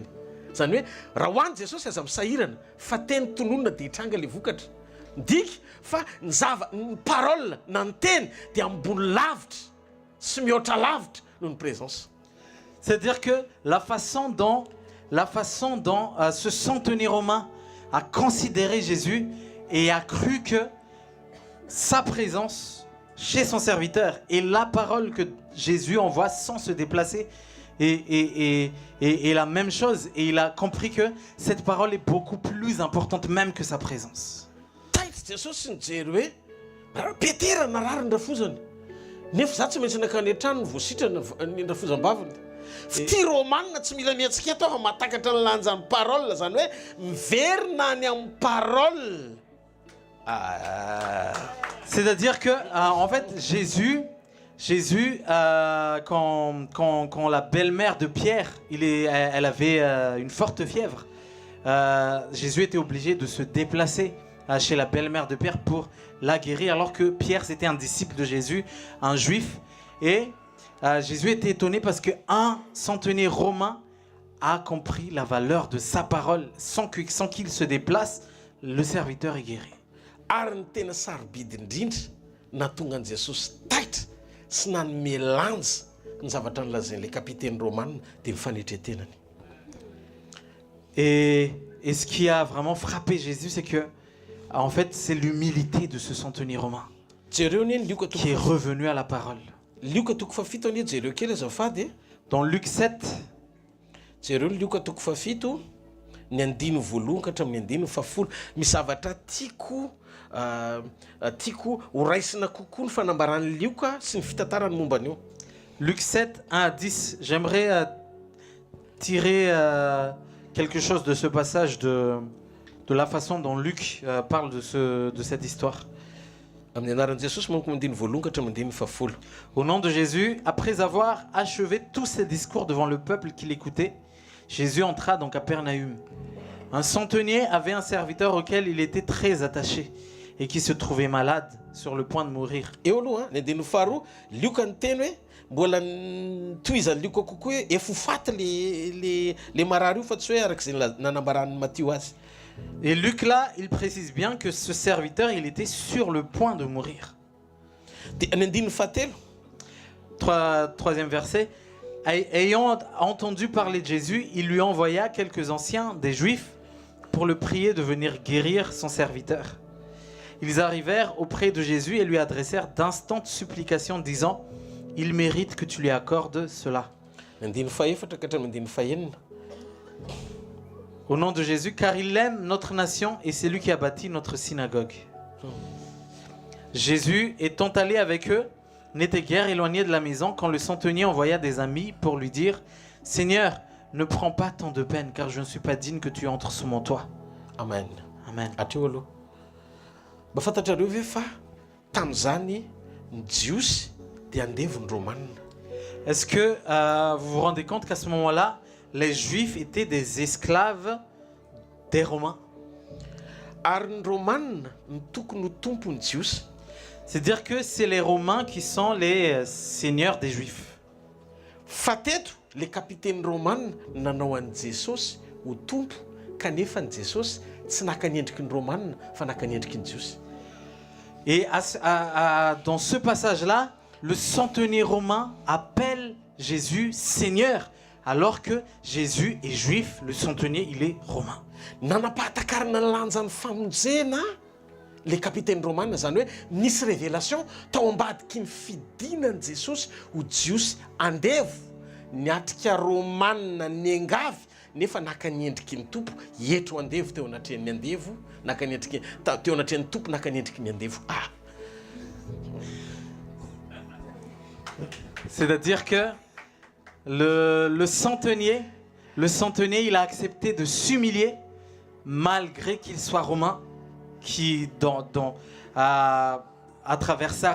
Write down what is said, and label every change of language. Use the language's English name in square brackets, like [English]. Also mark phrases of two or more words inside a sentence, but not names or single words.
[Malagasy] Zany hoe raha ho any Jesosy aza misahirana fa teny tononona dia hitranga le vokatra. Ndika fa ny parole na ny teny dia ambony lavitra sy mihoatra lavitra noho ny présence. [French] C'est-à-dire que la façon dont ce centenier romain a considéré Jésus et a cru que sa présence chez son serviteur et la parole que Jésus envoie sans se déplacer est la même chose. Et il a compris que cette parole est beaucoup plus importante même que sa présence. [Malagasy] Jesosy nijery hoe Petera narary ny rafozany nefa za tsy maintsy nakany an-trano ny voasitrana ny rafozam-bavany. Ty Romana tsy mila miantsika eto fa matakatra ny lanjan'ny parole, zany hoe miverina any amin'ny parole. [French] C'est-à-dire que en fait Jésus quand la belle-mère de Pierre elle avait une forte fièvre, Jésus était obligé de se déplacer chez la belle-mère de Pierre pour la guérir, alors que Pierre c'était un disciple de Jésus, un juif, et Jésus était étonné parce qu'un centenier romain a compris la valeur de sa parole sans qu'il se déplace, le serviteur est guéri. [Malagasy] Ary ny tena sarobidy indrindra nahatonga an'i Jesosy taitra sy nanome lanja ny zavatra nolazain'le kapiteny Romana dia ny fanetretenany. [French] Et ce qui a vraiment frappé Jésus, c'est que en fait, c'est l'humilité de ce centenier romain qui est revenu à la parole. Dans Luc 7, [Malagasy] ny andino voalohany ka hatramin'ny andino fafolo misy zavatra tiako ho raisina kokoa ny fanambarany lioka sy ny fitantarany momba an'io. [French] Luc 7, 1 à 10. J'aimerais tirer quelque chose de ce passage de la façon dont Luc parle de cette histoire. [Malagasy] Amin'ny anaran'i Jesosy manko mandiny voalohany ka hatramin'ny mandiny fahafolo. [French] Au nom de Jésus, après avoir achevé tous ses discours devant le peuple qui l'écoutait, Jésus entra dans Capernaum. Un centenier avait un serviteur auquel il était très attaché et qui se trouvait malade, sur le point de mourir. [Malagasy] Eo aloha ny andiny faharoa lioka ny teny hoe mbola tohizany lioka kokoa hoe efa ho faty le marary io fa tsy hoe arak'izay nanambaran'ny Matthieu azy. [French] Et Luc là, il précise bien que ce serviteur, il était sur le point de mourir. [Malagasy] Dia ny andiny fahatelo [French] Troisième verset. Ayant entendu parler de Jésus, il lui envoya quelques anciens des Juifs pour le prier de venir guérir son serviteur. Ils arrivèrent auprès de Jésus et lui adressèrent d'instantes supplications, disant « Il mérite que tu lui accordes cela. » [Malagasy] ny andiny fahaefatra ka hatramin'ny andiny fahaenina. [French] Au nom de Jésus, car il aime notre nation et c'est lui qui a bâti notre synagogue. Jésus, étant allé avec eux, n'était guère éloigné de la maison quand le centenier envoya des amis pour lui dire « Seigneur, ne prends pas tant de peine, car je ne suis pas digne que tu entres sous mon toit. Amen. » Amen. [Malagasy] Hatreo aloha mba fantatrareo ve fa tamin'izany ny jiosy dia andevony romanina. [French] Est-ce que vous vous rendez compte qu'à ce moment-là, les Juifs étaient des esclaves des Romains? [Malagasy] Ary ny romanina ny tokony ho tompony jiosy. [French] C'est-à-dire que c'est les Romains qui sont les seigneurs des Juifs. [Malagasy] Fa teto le kapiteny romanina nanao an'i Jesosy ho tompo kanefa ny Jesosy tsy naka ny endriky ny romanina fa naka ny endriky ny jiosy. [French] Et dans ce passage-là, le centenier romain appelle Jésus Seigneur, alors que Jésus est juif, le centenier, il est romain. [Malagasy] Nanapahatakarana ny lanjan'ny famonjena le kapiteny romanina zany hoe nisy révélation tao ambadiky ny fidinan'i Jesosy ho jiosy andevo niatrika romanina ny angavy nefa naka ny endriky ny tompo etro andevo teo anatrehan'ny andevo naka ny endriky teo anatrehan'ny tompo naka ny endriky ny andevo. [French] C'est-à-dire que le centenier, il a accepté de s'humilier malgré qu'il soit romain, qui à travers sa